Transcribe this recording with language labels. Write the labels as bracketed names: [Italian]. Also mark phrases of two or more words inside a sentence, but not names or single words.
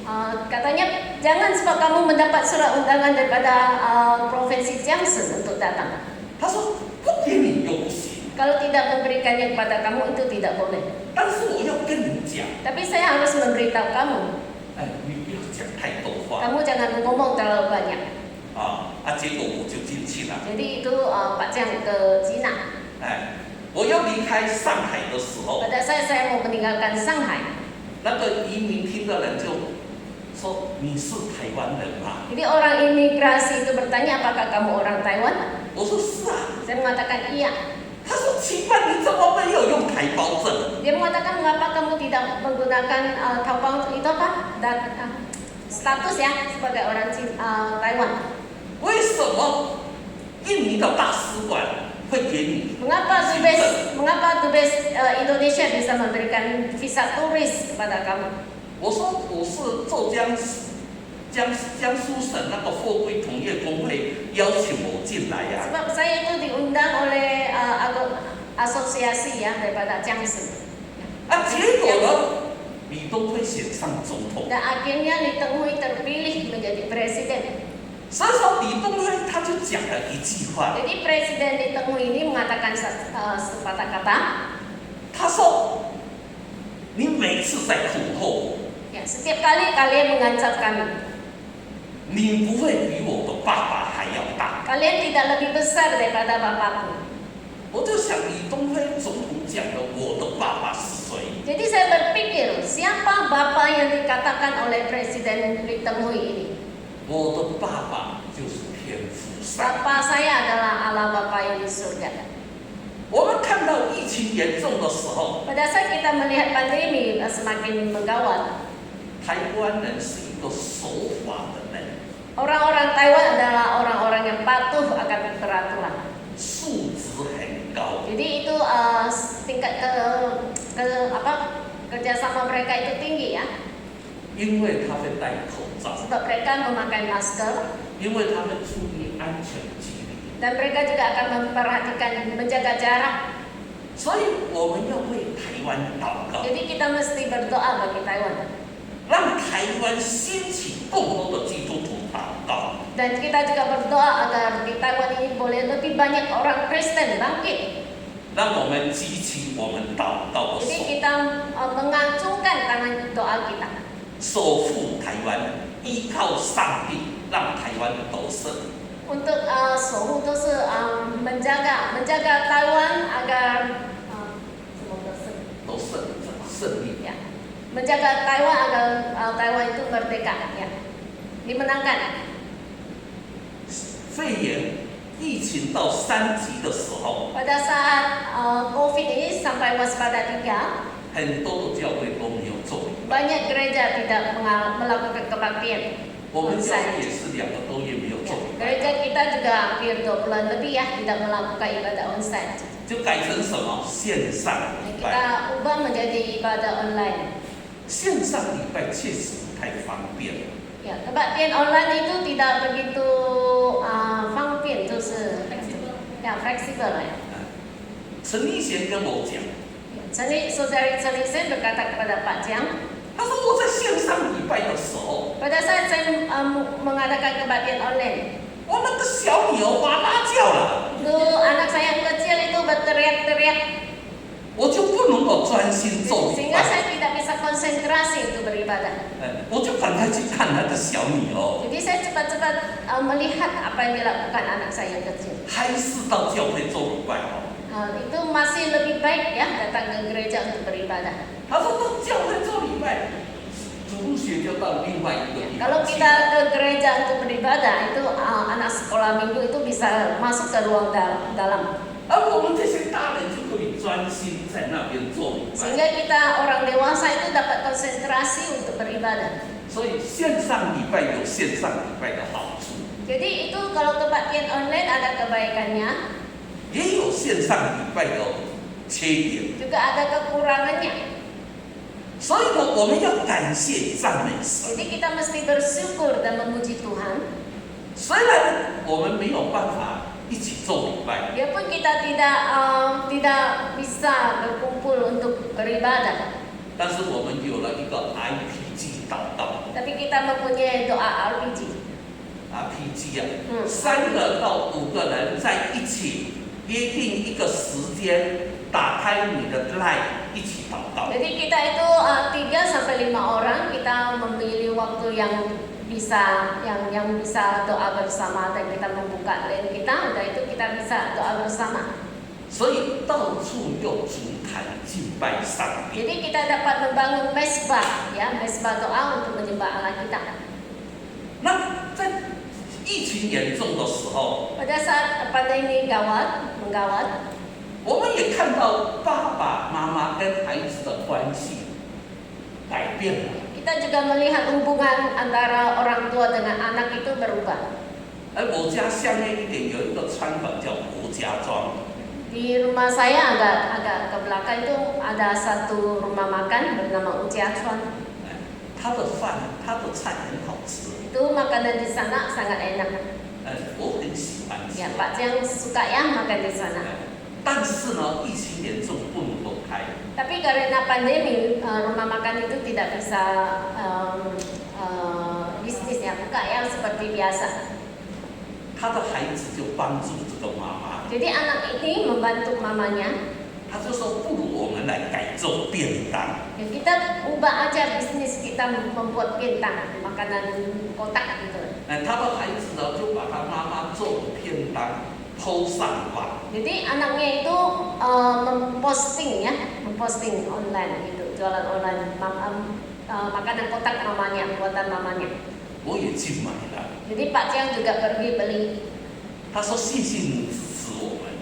[Indonesian] Katanya jangan sebab kamu mendapat surat undangan daripada provinsi Jiangsu untuk datang. [Chinese] 他说不给你又不行， [Indonesian] Kalau tidak memberikannya kepada kamu itu tidak boleh. [Chinese] 但是我要跟你讲， [Indonesian] Tapi saya harus memberitahu kamu, [Chinese] 你不要讲太多话 [Indonesian] kamu jangan ngomong terlalu banyak. [Chinese] 结果我就进去了。 [Indonesian] Jadi itu Pak Jiang ke Cina. [Chinese] 我要离开上海的时候， [Indonesian] Pada saya mau meninggalkan Shanghai. [Chinese] 那个移民厅的人就说你是台湾人吗？ [Indonesian] Jadi orang imigrasi itu bertanya apakah kamu orang Taiwan? [Chinese] 我说是啊。 [Indonesian] Saya mengatakan iya. [Chinese] 他说奇怪，你怎么没有用台胞证？ [Indonesian] Dia mengatakan mengapa kamu tidak menggunakan Taobao itu apa? Status ya sebagai orang Taiwan. [Chinese] 为什么印尼的大使馆会给你？ [Indonesian] Mengapa Dubes Indonesia bisa memberikan visa turis kepada kamu? [Chinese] 我说我是浙江苏省那个货柜同业工会邀请我进来呀、 [Indonesian] Sebab saya itu diundang oleh asosiasi ya daripada Jiangsu. [Chinese] 结果呢，李登辉选上总统。 [Indonesian] Dan akhirnya Li Tenghui terpilih menjadi presiden. [Chinese] 所以说李登辉他就讲了一句话， [Indonesian] Jadi Presiden Li Tenghui ini mengatakan sepatah kata, [Chinese] 他说：“你每次在恐吓我， [Indonesian] ya, setiap kali kalian mengancam kami, [Chinese] 你不会比我的爸爸还要大。 [Indonesian] kalian tidak lebih besar daripada bapakku. ” [Chinese] 我就想李登辉总统讲的我的爸爸是谁？ [Indonesian] Jadi saya berpikir, siapa bapak yang dikatakan oleh Presiden Li Tenghui ini? [Chinese] 我的爸爸就是天父上帝。 [Indonesian] Bapak saya adalah Allah Bapa yang di surga. [Chinese] 我们看到疫情严重的时候， [Indonesian] Pada saat kita melihat pandemi semakin menggawat, [Chinese] 台湾人是一个守法的人， [Indonesian] orang-orang Taiwan adalah orang-orang yang patuh akan peraturan. [Chinese] 素质很高。 [Indonesian] Jadi itu tingkat kerjasama mereka itu tinggi ya. [Chinese] 因为他会戴口罩， [Indonesian] Sebab mereka memakai masker [Chinese] 因为他会注意安全距离， [Indonesian] dan mereka juga akan memperhatikan menjaga jarak. [Chinese] 所以我们要为台湾祷告， [Indonesian] Jadi kita mesti berdoa bagi Taiwan [Chinese] 让台湾兴起更多的基督徒祷告。 [Indonesian] dan kita juga berdoa agar di Taiwan ini boleh lebih banyak orang Kristen bangkit. [Chinese] 让我们激起我们祷告的 [Indonesian] Jadi [Chinese] 手， [Indonesian] kita mengacungkan tangan doa kita, [Chinese] 守护台湾，依靠上帝，让台湾得胜。 [Indonesian] untuk [Chinese] 守护都是 [Indonesian] menjaga Taiwan agar semoga [Chinese] 都胜利。 [Indonesian] ya, menjaga Taiwan agar Taiwan itu merdeka ya, dimenangkan. [Chinese] 肺炎疫情到3级的时候， [Indonesian] Pada saat COVID ini sampai waspada 3, [Chinese] 很多的教会都没有做礼拜， [Indonesian] banyak gereja tidak melakukan kebaktian. [Chinese] 我们教会也是2个多月没有做礼拜， [Indonesian] Gereja kita juga hampir 2 bulan lebih ya tidak melakukan ibadah onsite. [Chinese] 就改成什么线上礼拜。 [Indonesian] Kita ubah menjadi ibadah online. [Chinese] 线上礼拜确实不太方便， [Indonesian] Ya, kebaktian online itu tidak begitu [Chinese] 方便，就是 [Indonesian] ya fleksibel ya. [Chinese] 陈立贤跟我讲， [Indonesian] Saudari Celisen berkata kepada Pak Jiang, [Chinese] 他说我在线上礼拜的时候， [Indonesian] pada saat saya mengadakan kebaktian online, [Chinese] 我那个小女儿哇哇叫了， [Indonesian] itu anak saya yang kecil itu berteriak-teriak, [Chinese] 我就不能够专心做礼 [Indonesian] sehingga [Chinese] 拜， [Indonesian] saya tidak bisa konsentrasi untuk beribadah. [Chinese] 我就赶快去看那个小女儿， [Indonesian] Jadi saya cepat-cepat melihat apa yang dilakukan anak saya yang kecil. [Chinese] 还是到教会做礼拜哦。 [Indonesian] Itu masih lebih baik ya datang ke gereja untuk beribadah. [Chinese] 他说到教会做礼拜，主日学就到另外一个地 [Indonesian] Kalau [Chinese] 方去。 [Indonesian] kita ke gereja untuk beribadah, itu anak sekolah minggu itu bisa masuk ke ruang dalam. [Chinese] 而我们这些大人就可以专心在那边做礼拜。 [Indonesian] Sehingga kita orang dewasa itu dapat konsentrasi untuk beribadah. [Chinese] 所以线上礼拜有线上礼拜的好处， [Indonesian] Jadi itu kalau kebaktian online ada kebaikannya, [Chinese] 也有线上礼拜的缺点。 [Indonesian] juga ada kekurangannya. [Chinese] 所以呢，我们要感谢赞美神。 [Indonesian] Jadi kita mesti bersyukur dan memuji Tuhan. [Chinese] 虽然我们没有办法一起做礼拜， [Indonesian] Biarpun kita tidak bisa berkumpul untuk beribadah, [Chinese] 但是我们有了一个 IPG 祷告 [Indonesian] tapi kita mempunyai doa RPG. [Chinese] ，RPG 啊，3个到5个人在一起约定一个时间，打开你的 Line 一起祷告。 [Indonesian] Jadi kita itu 3 sampai 5 orang, kita memilih waktu yang bisa doa bersama dan kita membuka line kita, udah itu kita bisa doa bersama. [Chinese] 所以到处用足坛敬拜上帝。 [Indonesian] Jadi kita dapat membangun mesbah ya, mesbah doa untuk menyembah Allah kita. [Chinese] 那在疫情严重的时候， [Indonesian] Pada saat pandemi menggawat, [Chinese] 我们也看到爸爸妈妈跟孩子的关系改变了。 [Indonesian] kita juga melihat hubungan antara orang tua dengan anak itu berubah. [Chinese] 而我家下面一点有一个餐馆叫国家庄， [Indonesian] Di rumah saya agak ke belakang itu ada satu rumah makan bernama Ujiachuan. [Chinese] 他的菜很好吃， [Indonesian] Itu makanan di sana sangat enak. [Chinese] 我很喜欢吃。 [Indonesian] Ya, Pak Jiang suka ya makan di sana. [Chinese] 但是呢，疫情严重不能够开， [Indonesian] Tapi karena pandemi, rumah makan itu tidak bisa bisnisnya buka ya seperti biasa. [Chinese] 他的孩子就帮助这个妈妈， [Indonesian] Jadi anak ini membantu mamanya. [Chinese] 他就说不如我们来改做便当。 [Indonesian] Ya, kita ubah aja bisnis kita membuat bintang makanan kotak gitu. [Chinese] 他的孩子呢就把他妈妈做的便当PO上网， [Indonesian] Jadi anaknya itu memposting online gitu, jualan online makanan kotak mamanya, buatan mamanya. [Chinese] 我也去买了。 [Indonesian] Jadi Pak Jiang juga pergi beli. [Chinese] 他说谢谢你支持我们。